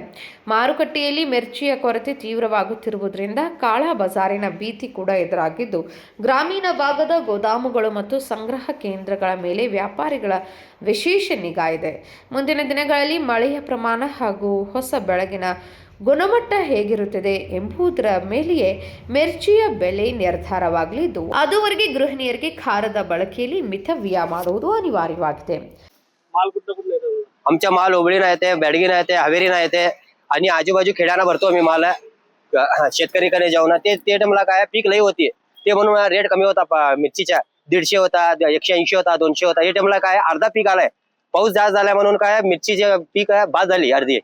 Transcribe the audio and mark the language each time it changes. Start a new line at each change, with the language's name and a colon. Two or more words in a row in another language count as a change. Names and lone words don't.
Kannada: ಮಾರುಕಟ್ಟೆಯಲ್ಲಿ ಮಿರ್ಚಿಯ ಕೊರತೆ ತೀವ್ರವಾಗುತ್ತಿರುವುದರಿಂದ ಕಾಳಾ ಬಜಾರಿನ ಭೀತಿ ಕೂಡ ಎದುರಾಗಿದ್ದು, ಗ್ರಾಮೀಣ ಭಾಗದ ಗೋದಾಮುಗಳು ಮತ್ತು ಸಂಗ್ರಹ ಕೇಂದ್ರಗಳ ಮೇಲೆ ವ್ಯಾಪಾರಿಗಳ ವಿಶೇಷ ನಿಗಾ ಇದೆ. ಮುಂದಿನ ದಿನಗಳಲ್ಲಿ ಮಳೆಯ ಪ್ರಮಾಣ ಹಾಗೂ ಹೊಸ ಬೆಳಗಿನ ಗುಣಮಟ್ಟ ಹೇಗಿರುತ್ತದೆ ಎಂಬುದರ ಮೇಲೆಯೇ ಮಿರ್ಚಿಯ ಬೆಲೆ ನಿರ್ಧಾರವಾಗಲಿದ್ದು, ಅದುವರೆಗೆ ಗೃಹಿಣಿಯರಿಗೆ ಖಾರದ ಬಳಕೆಯಲ್ಲಿ ಮಿತವ್ಯಯ ಮಾಡುವುದು ಅನಿವಾರ್ಯವಾಗಿದೆ.
Marathi: आमचा माल ओबळीना येते, बॅडगीना येते, हवेरीना येते आणि आजूबाजू खेड्याना भरतो आम्ही माल. शेतकरीकडे जाऊन ते टाइमला काय पीक लई होती, ते म्हणून रेट कमी होता. मिरचीच्या 150 होता, 180 होता, 200 होता. या टाइमला काय अर्धा पीक आलाय. पाऊस जास्त झाला म्हणून काय मिरचीचे पीक बाद झाली अर्धी.